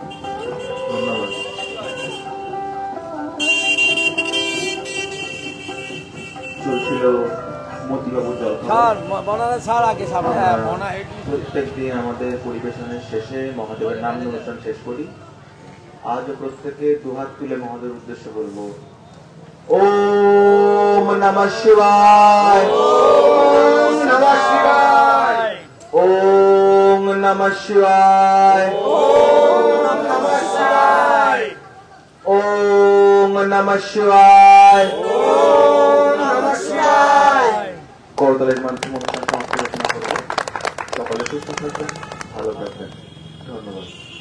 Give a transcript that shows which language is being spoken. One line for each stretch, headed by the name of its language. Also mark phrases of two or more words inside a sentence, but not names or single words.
Bangla: চলছিল মতিবাবুর জল প্রত্যেক দিন আমাদের পরিবেশনের শেষে মহাদেবের নাম অনুষ্ঠান শেষ করি। আজ প্রত্যেকে দুহাত তুলে মহাদেবের উদ্দেশ্যে বলবো
Sanskrit: ॐ नमः शिवाय, ॐ नमः शिवाय, ॐ नमः शिवाय। ॐ नमः शिवाय। ॐ नमः शिवाय। ॐ नमः शिवाय।
Bangla: করতলের মাধ্যমে অনুষ্ঠান সমাপ্ত ঘোষণা করব। সকলে সুস্থ থাকবেন, ভালো থাকবেন। ধন্যবাদ।